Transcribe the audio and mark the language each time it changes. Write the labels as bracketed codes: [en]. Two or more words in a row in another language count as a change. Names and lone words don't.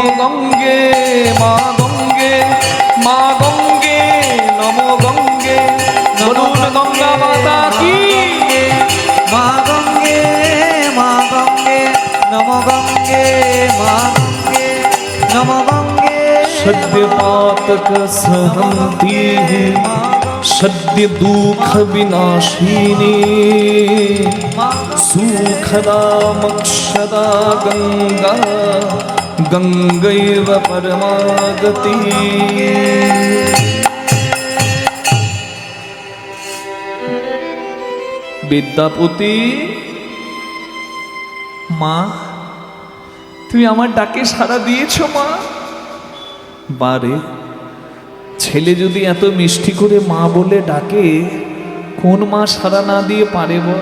[bn] গঙ্গে মা গঙ্গে, মা গঙ্গে নম গঙ্গে, বলুন গঙ্গা মাতা কি। মা গঙ্গে মা গঙ্গে নম গঙ্গে, মা গঙ্গে নম গঙ্গে। [sa] सद्य पातक सहन्ती सद्य दुख विनाशिनी सुखदा मोक्षदा गंगा गंगैव परमागति। [bn] বিদ্যাপতি মা, তুমি আমার ডাকে সাড়া দিয়েছো মা? বারে, ছেলে যদি এত মিষ্টি করে মা বলে ডাকে, কোন মা সাড়া না দিয়ে পারে বল?